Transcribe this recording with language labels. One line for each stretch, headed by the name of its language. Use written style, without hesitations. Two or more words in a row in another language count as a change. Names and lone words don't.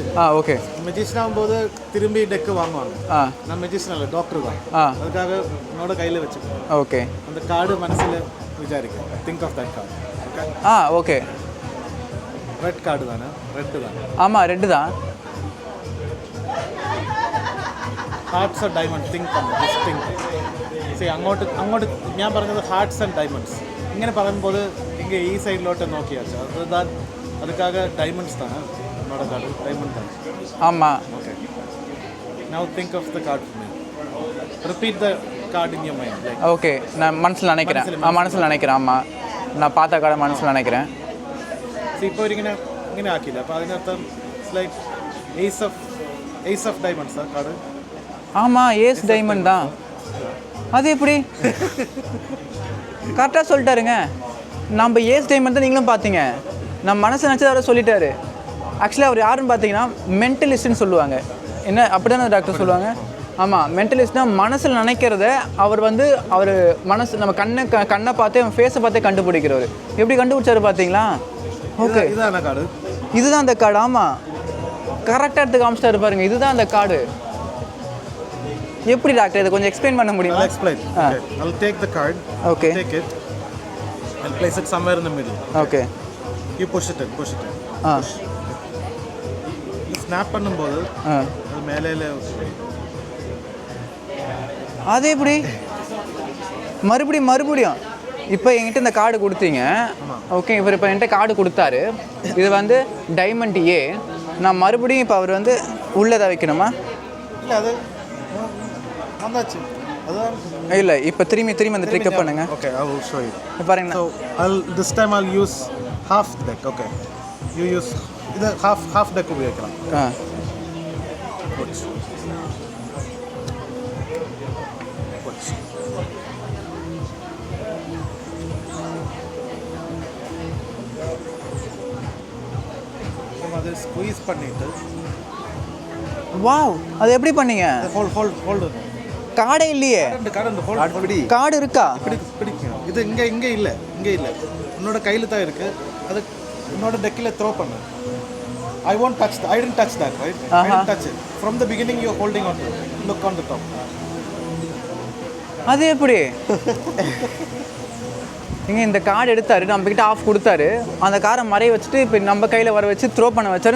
Tamil: ஓகே. மெஜிஷியன் ஆகும்போது திரும்பி டெக்கு வாங்குவாங்க. நான் மெஜிஷியன் இல்லை, டாக்டர் தான். அதுக்காக என்னோட கையில் வச்சு ஓகே அந்த கார்டு மனசில் விசாரிக்கும்.
English: think of that card.
Tamil: ஓகே.
English: red card
Tamil: தானே? ரெட்டு தான். ஆமாம், ரெட்டு தான்.
English: hearts and diamonds. think just think.
Malayalam: സി അങ്ങോട്ട് ഞാൻ പറഞ്ഞത്
English: hearts and diamonds.
Malayalam: ഇങ്ങനെ പറയുമ്പോൾ ഇങ്ങനെ ഈ സൈഡിലോട്ട് നോക്കിയാച്ച അതുക്കാக ഡയമണ്ട്സ്
Tamil: தானே என்னோட கார்டு? டைமண்ட் தான். ஆமாம்.
English: okay, now think of the card. repeat the card in your mind. like
Tamil: ஓகே, நான் மனசில் நினைக்கிறேன். மனசில் நினைக்கிறேன். ஆமாம், நான் பார்த்த கார்டை மனசில் நினைக்கிறேன்.
Malayalam: ഇപ്പോൾ ഇങ്ങനെ ആക്കിയില്ല. അപ്പോൾ അതിനർത്ഥം
English: it's like ace of diamonds card.
Tamil: ஆமாம்,
English: ace diamond
Tamil: தான். அது எப்படி? கரெக்டாக சொல்லிட்டாருங்க. நம்ம
English: ace diamond
Tamil: தான் நீங்களும் பார்த்தீங்க. நம்ம மனசை நினச்சது அவரை சொல்லிட்டாரு. ஆக்சுவலாக அவர் யாருன்னு பார்த்தீங்கன்னா மென்டலிஸ்ட்னு சொல்லுவாங்க. என்ன அப்படி தானே டாக்டர் சொல்லுவாங்க? ஆமாம், மென்டலிஸ்ட்னால் மனசில் நினைக்கிறத அவர் அவர் மனசு நம்ம கண்ணை பார்த்தே, அவன் ஃபேஸை பார்த்தே கண்டுபிடிக்கிறவர். எப்படி கண்டுபிடிச்சாரு பார்த்தீங்களா? ஓகே, இதுதான் கார்டு. இதுதான் அந்த கார்டு. ஆமாம், கரெக்டாக எடுத்து காமிச்சிட்டாரு பாருங்க. இதுதான் அந்த கார்டு. எப்படி டாக்டர் இதை கொஞ்சம் எக்ஸ்பிளைன் பண்ண முடியுமா?
English: I'll explain. Okay. I'll take the card. Okay. Take it. I'll place it somewhere in the middle. Okay. You push it in. Push. Snap
Tamil: பண்ணும்போது அது மேலேல அது எப்படி? மறுபடியும் இப்போ என்கிட்ட இந்த கார்டு கொடுத்தீங்க. ஓகே, இவர் இப்போ என்கிட்ட கார்டு கொடுத்தாரு. இது டைமண்ட் ஏ. நான் மறுபடியும் இப்போ அவர் உள்ளதை வைக்கணுமா? இல்லை, அது வந்தாச்சு. அதான் இல்லை, இப்போ திரும்பி அந்த ட்ரிக்கை பண்ணுங்க. ஓகே,
English: I will show you.
Tamil: பாருங்க.
English: So this time I'll use half deck. Okay, you use இது half deck உபயோகிக்கலாம்.
Tamil: அதை ஸ்குவீஸ் பண்ணிட்டு. வாவ், அது எப்படி பண்ணீங்க? ஹோல்டு கார்டே இல்லையே. கார்டு இருக்கா? பிடிக்கும். இது இங்கே இல்லை. உன்னோட கையில் தான் இருக்கு. அது உன்னோட டெக்கில் த்ரோ பண்ணு.
English: I didn't touch that, right? I didn't touch it. From the beginning you're holding on to it. Look on the top.
Tamil: அது எப்படி? இங்கே இந்த கார்டு எடுத்தாரு, நம்ம கிட்ட ஆஃப் கொடுத்தாரு. அந்த காரை மறைய வச்சுட்டு இப்போ நம்ம கையில் வர வச்சு த்ரோ பண்ண வச்சாரு.